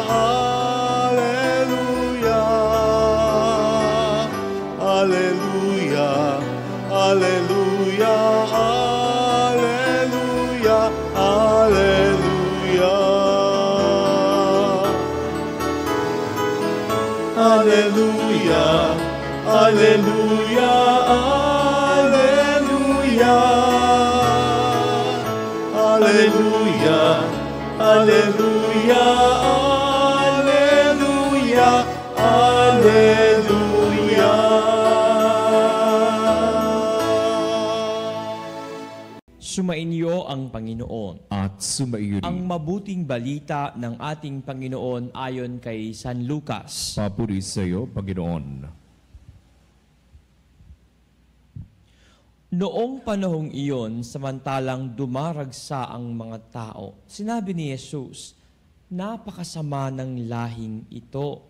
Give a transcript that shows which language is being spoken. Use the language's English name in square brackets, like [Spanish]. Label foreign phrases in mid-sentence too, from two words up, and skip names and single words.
[Filipino] alleluia, alleluia, alleluia, alleluia, alleluia, alleluia, alleluia. Alleluia, alleluia, alleluia. Sumainyo ang Panginoon. At sumaiyo Ang rin. mabuting balita ng ating Panginoon ayon kay San Lucas. Papuri sa iyo, Panginoon. Noong panahong iyon, samantalang dumaragsa ang mga tao, sinabi ni Jesus, napakasama ng lahing ito.